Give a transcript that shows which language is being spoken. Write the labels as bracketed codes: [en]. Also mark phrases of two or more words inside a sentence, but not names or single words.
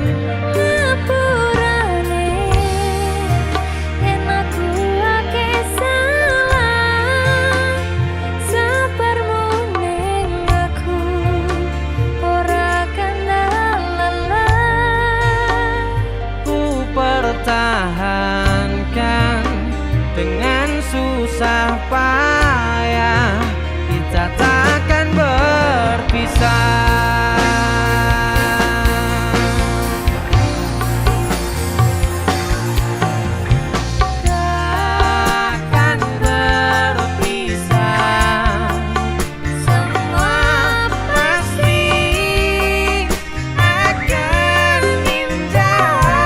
[jv] Ngapurane yen aku ake salah, sabarmu ning aku ora kenal lelah. [id] Ku pertahankan dengan susah payah, kita takkan berpisah. Takkan berpisah, semua pasti akan indah.